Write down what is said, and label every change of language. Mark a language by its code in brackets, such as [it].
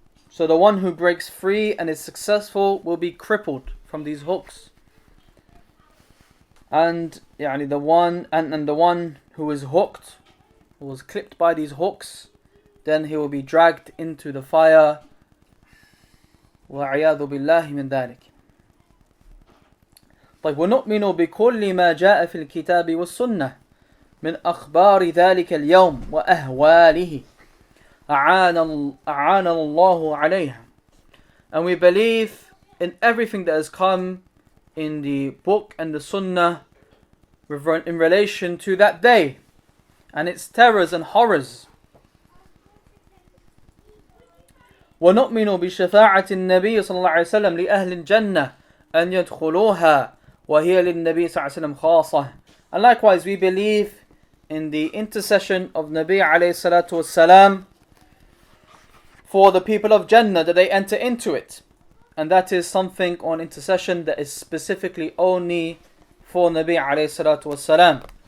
[en] So the one who breaks free and is successful will be crippled from these hooks, and the one who is hooked, who was clipped by these hooks, then he will be dragged into the fire. [ar] وَعِيَاذُ بِاللَّهِ مِنْ ذَلِكَ. طيب ونؤمن بكل ما جاء في الكتاب والسنة من أخبار ذلك اليوم وأهواله أعان الله عليها. [en] And we believe in everything that has come in the book and the sunnah in relation to that day and its terrors and horrors. [ar] ونؤمن بشفاعة النبي صلى الله عليه وسلم لأهل الجنة أن يدخلوها وهي للنبي صلى الله عليه وسلم خاصة. [en] And likewise we believe in the intercession of Nabi alayhi salatu wasalam for the people of Jannah, that they enter into it. And that is something on intercession that is specifically only for Nabi alayhi salatu wasalam.